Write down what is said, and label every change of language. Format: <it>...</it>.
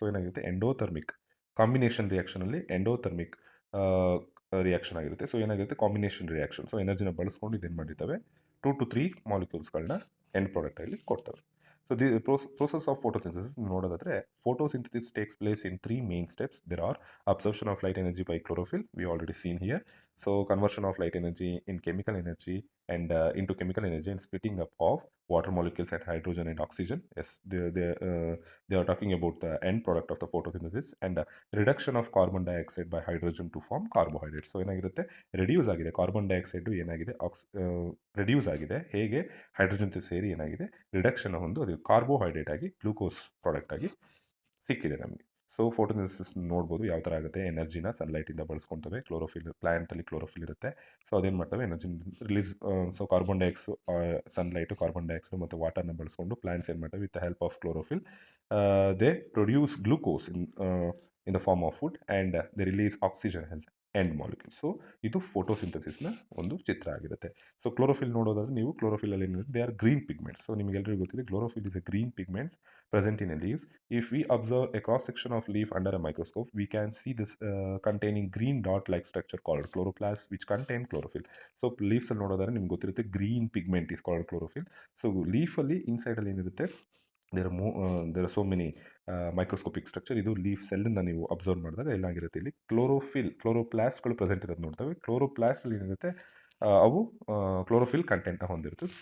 <kn>So ಏನಾಗುತ್ತೆ, endothermic combination ರಿಯಾಕ್ಷನಲ್ಲಿ endothermic reaction ಆಗಿರುತ್ತೆ. So ಏನಾಗಿರುತ್ತೆ, ಕಾಂಬಿನೇಷನ್ ರಿಯಾಕ್ಷನ್. ಸೊ ಎನರ್ಜಿನ ಬಳಸ್ಕೊಂಡು ಇದೇನು ಮಾಡಿರ್ತವೆ, 2 to 3 ಮಾಲಿಕ್ಯೂಲ್ಸ್ಗಳನ್ನ ಎಂಡ್ ಪ್ರಾಡಕ್ಟಲ್ಲಿ ಕೊಡ್ತವೆ.</kn> <en>so the process of photosynthesis</en> <kn>ನೋಡೋದಾದರೆ,</kn> <en>Photosynthesis takes place in 3 main steps. There are absorption of light energy by chlorophyll, we already seen here. So conversion of light energy in chemical energy and into chemical energy and splitting up of water molecules and hydrogen and oxygen. Yes, they are talking about the end product of the photosynthesis and reduction of carbon dioxide by hydrogen to form carbohydrates.</en> <kn>So ಏನಾಗಿರುತ್ತೆ, reduce ಆಗಿದೆ carbon dioxide, ಏನಾಗಿದೆ reduce ಆಗಿದೆ, ಹೇಗೆ hydrogen ಸೇರಿ ಏನಾಗಿದೆ reduction ಹೊಂದು ಅದು carbohydrate ಆಗಿ glucose product ಆಗಿ ಸಿಕ್ಕಿದೆ ನಮಗೆ. ಸೊ ಫೋಟೋಸಿಂಥಸಿಸ್ ನೋಡ್ಬೋದು ಯಾವ ಥರ ಆಗುತ್ತೆ. ಎನರ್ಜಿನ ಸನ್ಲೈಟಿಂದ ಬಳಸ್ಕೊತವೆ. ಕ್ಲೋರೋಫಿಲ್ ಪ್ಲಾಂಟಲ್ಲಿ ಕ್ಲೋರೋಫಿಲ್ ಇರುತ್ತೆ. ಸೊ ಅದೇನು ಮಾಡ್ತವೆ, energy release.</kn> <en>so carbon dioxide sunlight carbon dioxide</en> <kn>ಮತ್ತು ವಾಟರ್ನ ಬಳಸ್ಕೊಂಡು ಪ್ಲಾಂಟ್ಸ್ ಏನು ಮಾಡ್ತವೆ,</kn> <en>With the help of chlorophyll they produce glucose in the form of food and they release oxygen as end molecule.</en> <kn>So ಇದು ಫೋಟೋಸಿಂಥಸಿಸ್ನ ಒಂದು ಚಿತ್ರ ಆಗಿರುತ್ತೆ. ಸೊ ಕ್ಲೋರೋಫಿಲ್ ನೋಡೋದಾದ್ರೆ ನೀವು chlorophyll ಏನಿರುತ್ತೆ,</kn> <en>They are green pigments.</en> <kn>So ನಿಮಗೆಲ್ಲರಿಗೂ ಗೊತ್ತಿದೆ</kn> <en>Chlorophyll is a green pigments present in a leaves. If we observe a cross section of leaf under a microscope, we can see this containing green dot-like structure called chloroplast, which contain chlorophyll. So leaves</en> <kn>ಅಲ್ಲಿ ನೋಡೋದಾದ್ರೆ ನಿಮ್ಗೆ ಗೊತ್ತಿರುತ್ತೆ</kn> <en>Green pigment is called chlorophyll. So leaf</en> <kn>ಅಲ್ಲಿ inside ಅಲ್ಲಿ ಏನಿರುತ್ತೆ,</kn> <en>there are so many microscopic structure.</en> <kn>ಇದು leaf ಸೆಲ್ಲನ್ನು ನೀವು observe ಮಾಡಿದಾಗ ಏನಾಗಿರುತ್ತೆ, ಇಲ್ಲಿ ಕ್ಲೋರೋಪ್ಲಾಸ್ಟ್ಗಳು ಪ್ರೆಸೆಂಟ್ ಇರೋದು ನೋಡ್ತವೆ. ಕ್ಲೋರೋಪ್ಲಾಸ್ಟ್ ಅಲ್ಲಿ ಏನಿರುತ್ತೆ, ಅವು ಕ್ಲೋರೋಫಿಲ್ ಕಂಟೆಂಟ್ನ ಹೊಂದಿರ್ತದೆ.</kn>